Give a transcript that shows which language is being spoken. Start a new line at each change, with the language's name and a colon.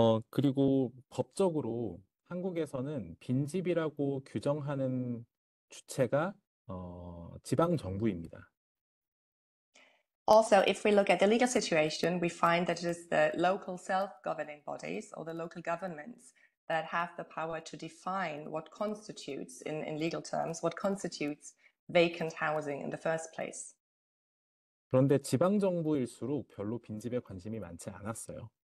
Korean: 그리고 법적으로 한국에서는 빈집이라고 규정하는 주체가 지방 정부입니다.
English: Also, if we look at the legal situation, we find that it is the local self-governing bodies or the local governments that have the power to define what constitutes, in legal terms, what constitutes vacant housing in the first place.
Korean: 그런데 지방 정부일수록 별로 빈집에 관심이 많지 않았어요.